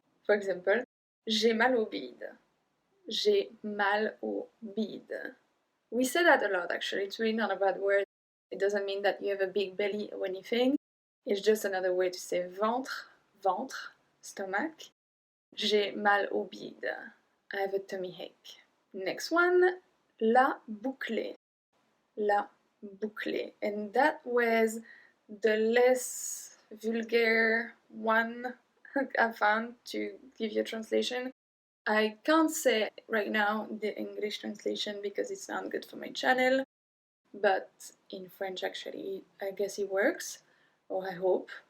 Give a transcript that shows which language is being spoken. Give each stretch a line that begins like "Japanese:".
English: For example,
French: j'ai mal au bide. J'ai mal au bide.
English: We say that a lot actually, it's really not a bad word. It doesn't mean that you have a big belly or anything. It's just another way to say ventre, ventre, stomach.
French: J'ai mal au bide.
English: I have a tummy ache. Next one, la bouclée.
French: la bouclée.
English: And that was the less vulgar one I found to give you a translation. I can't say right now the English translation because it's not good for my channel, but in French actually I guess it works, or I hope.